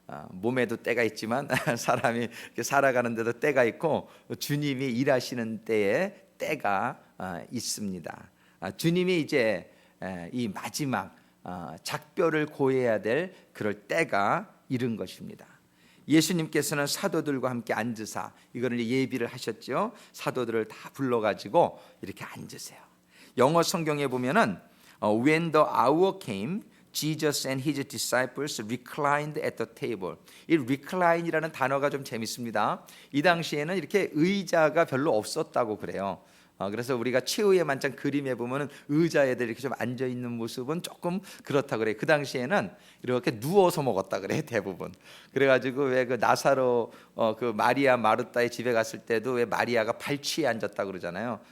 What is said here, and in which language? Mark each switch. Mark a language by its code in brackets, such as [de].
[ko] 몸에도 때가 있지만 사람이 살아가는 데도 때가 있고, 주님이 일하시는 때에 때가 있습니다. 주님이 이제 이 마지막 작별을 고해야 될 그럴 때가 이른 것입니다. 예수님께서는 사도들과 함께 앉으사, 이거를 예비를 하셨죠. 사도들을 다 불러가지고 이렇게 앉으세요. 영어 성경에 보면은 [en] When the hour came, Jesus and his disciples reclined at the table. [ko] 이 recline이라는 단어가 좀 재밌습니다. 이 당시에는 이렇게 의자가 별로 없었다고 그래요. 그래서 우리가 최후의 만찬 그림에 보면은 의자에들 이렇게 좀 앉아 있는 모습은 조금 그렇다 그래요. 그 당시에는 이렇게 누워서 먹었다 그래, 대부분. 그래가지고 왜 그 나사로 그 마리아 마르다의 집에 갔을 때도 왜 마리아가 발치에 앉았다 그러잖아요.